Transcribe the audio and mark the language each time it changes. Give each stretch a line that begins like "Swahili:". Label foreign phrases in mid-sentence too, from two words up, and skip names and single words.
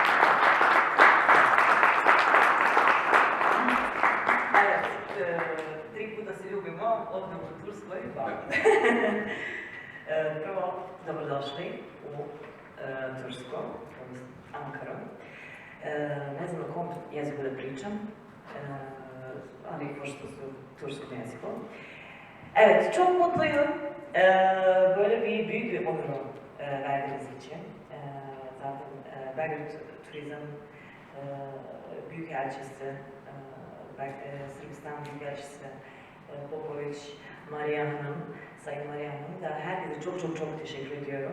Bosnian: Evet, 3 puta se ljubimo, ovdje u Turskoj. Prvo, dobrodošli u Tursku, odnosno Ankaru. Ne znam na kom jeziku da pričam, ali pošto su turskom jeziku.
Turkish: Evet, çok mutluyum. Böyle büyük bir onuru verdiğiniz için. Zaten Belgrad Turizm Büyükelçisi, Sırbistan Büyükelçisi Popovic, Maria Hanım, Sayın Maria Hanım da herkese çok teşekkür ediyorum.